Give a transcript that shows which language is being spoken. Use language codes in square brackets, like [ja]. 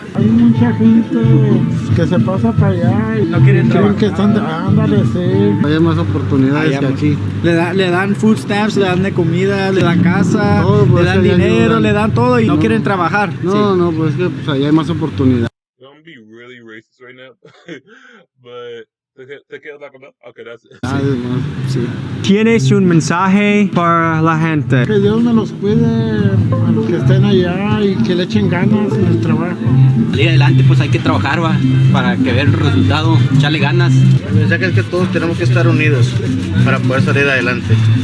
[es] Hay mucha gente que se pasa para allá y No quieren trabajar. que están, ándale, sí. Hay más oportunidades que aquí. Le dan food stamps, le dan de comida, le dan casa, Todo, pues, le dan allá dinero, ayudan. le dan todo y no quieren trabajar. No, pues es que allá hay más oportunidades. [en] I'm gonna be really racist right now, but [es] Te quedas la comida? [en] Okay, that's it. [es] Sí. ¿Tienes un mensaje para la gente? Que Dios me los cuide a los que estén allá y que le echen ganas en el trabajo. Salir adelante, pues hay que trabajar, va, para que ver el resultado, echarle ganas. El mensaje es que todos tenemos que estar unidos para poder salir adelante.